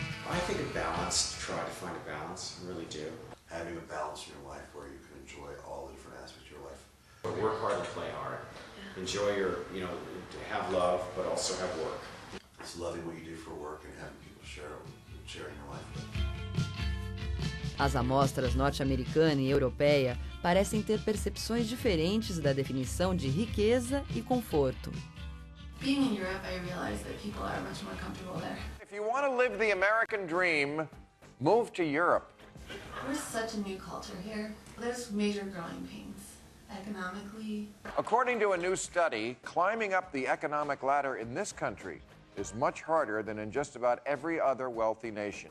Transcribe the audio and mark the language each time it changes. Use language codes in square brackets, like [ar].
[en] I think a balance, try to find a balance, I really do. Having a balance in your life where you can enjoy all the different aspects of your life. Work hard and play hard. Enjoy your, have love, but also have work. It's loving what you do for work and having people sharing your life with. [pt] As amostras norte-americana e europeia parecem ter percepções diferentes da definição de riqueza e conforto. [en] Being in Europe, I realized that people are much more comfortable there. If you want to live the American dream, move to Europe. We're such a new culture here. There's major growing pains, economically. According to a new study, climbing up the economic ladder in this country is much harder than in just about every other wealthy nation.